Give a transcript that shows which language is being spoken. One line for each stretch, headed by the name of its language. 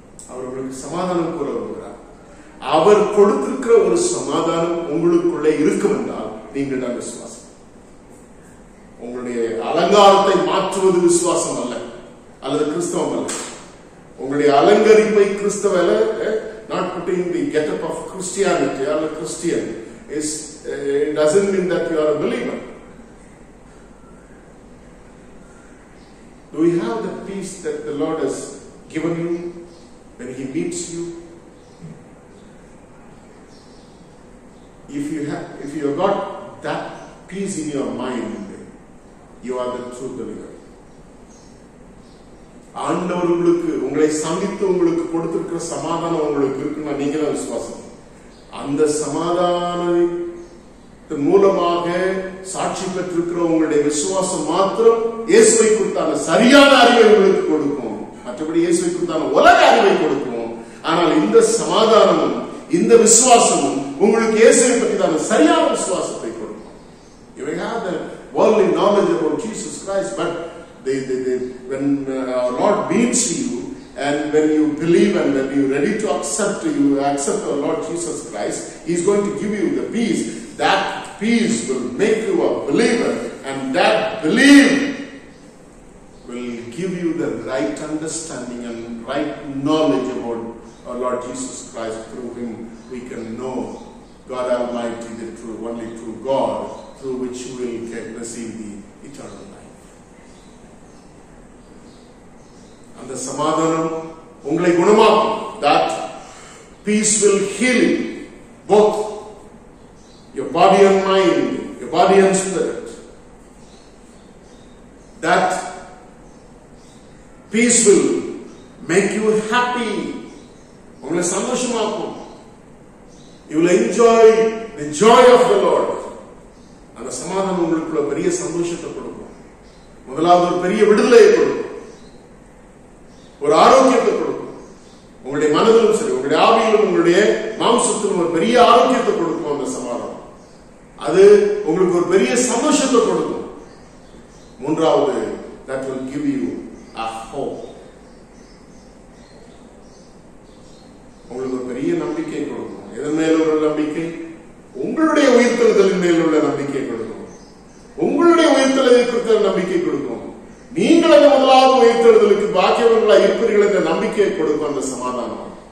Tamil: அவர் உங்களுக்கு சமாதானம் கூற வருகிறார். அவர் கொடுத்திருக்கிற ஒரு சமாதானம் உங்களுக்குள்ளே இருக்கும் என்றால் நீங்கள் தான் விசுவாசம். உங்களுடைய அலங்காரத்தை மாற்றுவது விசுவாசம் அல்ல, அல்லது கிறிஸ்தவம் அல்ல. உங்களுடைய அலங்கரிப்பை கிறிஸ்தவ அல்ல.
English: Not putting the get-up of Christianity or a Christian it doesn't mean that you are a believer. Do you have the peace that the Lord has given you when He meets you? If you have got that peace in your mind, you are the true believer.
Tamil: ஆண்டவர் உங்களுக்கு உங்களை சந்தித்து உங்களுக்கு கொடுத்திருக்கிற சமாதானம் உங்களுக்கு இருக்குன்னா நீங்க தான் விசுவாசம். அந்த சமாதானத்தின் மூலமாக சாட்சி பெற்றிருக்கிற உங்களுடைய விசுவாசம் மாத்திரம் இயேசுவை குறித்தான சரியான அறிவை உங்களுக்கு கொடுக்கும். மற்றபடி இயேசுவை குறித்தான உலக அறிவை கொடுக்கும். ஆனால் இந்த சமாதானமும் இந்த விசுவாசமும் உங்களுக்கு இயேசுவை பற்றிதான சரியான விசுவாசத்தை கொடுக்கும்.
English: You may have the worldly knowledge about Jesus Christ, but when our Lord meets you, and when you believe and when you are ready to accept our Lord Jesus Christ, He is going to give you the peace. That peace will make you a believer, and that belief will give you the right understanding and right knowledge about our Lord Jesus Christ. Through Him we can know God Almighty, the true, only true God, through which we will receive the eternal life.
Tamil: அந்த சமாதானம் உங்களை குணமாக்கும்.
English: That peace will heal you, both your body and mind, your body and spirit. That peace will make you happy.
Tamil: உங்களை சந்தோஷமாக்கும்.
English: You will enjoy the joy of the Lord.
Tamil: அந்த சமாதானம் உங்களுக்குள்ள பெரிய சந்தோஷத்தை கொடுக்கும். முதலாவது ஒரு பெரிய விடுதலையை கொடுக்கும், ஒரு ஆரோக்கியத்தை கொடுக்கும். உங்களுடைய மனதிலும் சரி, உங்களுடைய ஆவியிலும் உங்களுடைய மாம்சத்திலும் ஒரு பெரிய ஆரோக்கியத்தை கொடுக்கும். அந்த சமாதானம் அது உங்களுக்கு ஒரு பெரிய சந்தோஷத்தை கொடுக்கும்.
English: மூன்றாவது, that will give you a hope.
Tamil: உங்களுக்கு ஒரு பெரிய நம்பிக்கை கொடுக்கும். எதன் மேல் உள்ள நம்பிக்கை? உங்களுடைய உயிர்த்தெழுதலின் மேல் உள்ள நம்பிக்கை கொடுக்கும். உங்களுடைய உயிர்த்தெழுதலை குறித்த நம்பிக்கை கொடுக்கும். நீங்கள் அந்த முதலாவது உயிர்த்தெழுதலுக்கு பாக்கியவர்களாக இருப்பீர்கள் என்ற நம்பிக்கையை கொடுக்கும் அந்த சமாதானம்.